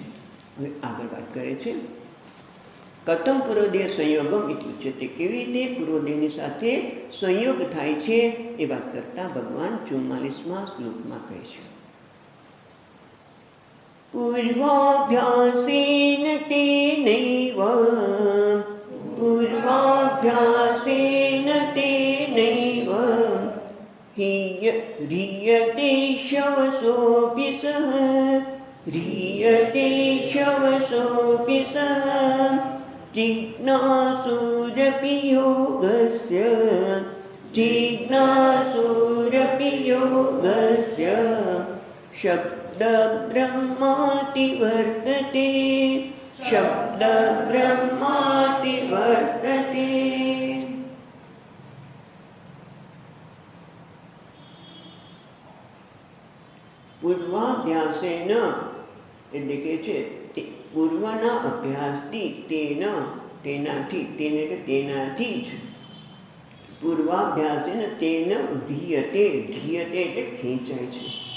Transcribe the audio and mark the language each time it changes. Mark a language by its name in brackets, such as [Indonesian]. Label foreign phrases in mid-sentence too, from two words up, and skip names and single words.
[Gujarati] હવે આગળ વાત કરે છે [Sanskrit] કથમ પૂર્વદેહ સંયોગમ [Gujarati] એટલું છે તે કેવી રીતે પૂર્વદેહની સાથે સંયોગ થાય છે એ વાત કરતા ભગવાન 44મા શ્લોકમાં કહે છે [Sanskrit] પૂર્વાભ્યાસેન તેનૈવ ह्रियते शवसोऽपि सः जिज्ञासुरपि योगस्य शब्दब्रह्माति वर्तते [Gujarati] પૂર્વાભ્યાસેન એટલે કે છે પૂર્વના અભ્યાસથી તેનાથી જ [Sanskrit] પૂર્વાભ્યાસેન તેન ધ્રિયતે [Gujarati] એટલે ખેંચાય છે.